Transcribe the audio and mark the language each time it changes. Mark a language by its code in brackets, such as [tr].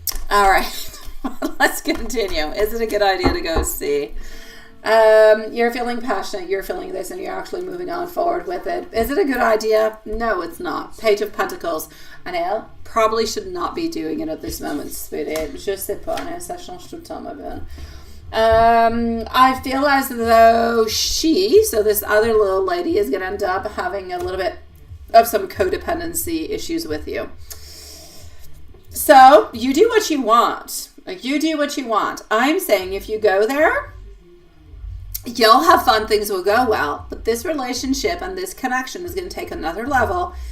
[en] All right, let's continue. Is it a good idea to go see? You're feeling passionate, you're feeling this, and you're actually moving on forward with it. Is it a good idea? No, it's not. Page of Pentacles. Anel probably should not be doing it at this moment, sweetie. [fr] Je sais pas, ça change tout le temps, ma belle. [en] I feel as though so this other little lady is going to end up having a little bit of some codependency issues with you. So you do what you want. I'm saying if you go there, you'll have fun, things will go well, but this relationship and this connection is going to take another level.